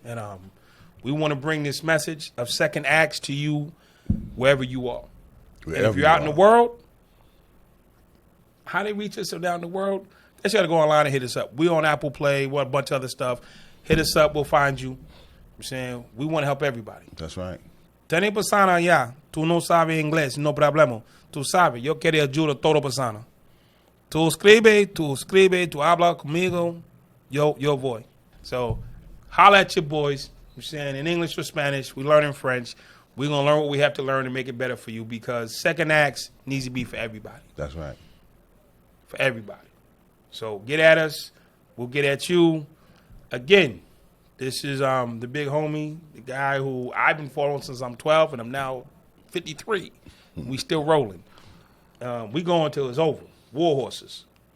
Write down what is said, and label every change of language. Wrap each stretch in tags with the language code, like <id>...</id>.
<en>And we want to bring this message of second acts to you wherever you are. And if you're out in the world, how they reach us down the world, they just got to go online and hit us up. We on Apple Play, a bunch of other stuff. Hit us up, we'll find you. I'm saying we want to help everybody. That's right.</en> <es>Tenés persona allá, tú no sabes inglés, no problema. Tú sabes, yo quiero ayuda a toda persona. Tú escribe, tú habla conmigo, yo voy.</es> <en>So, holla at your boys. I'm saying in English or Spanish, we learn in French. We're going to learn what we have to learn to make it better for you because second acts needs to be for everybody. That's right. For everybody. So, get at us. We'll get at you. Again, this is the big homie, the guy who I've been following since I'm 12, and I'm now 53. We still rolling. We going till it's over. War horses.</en>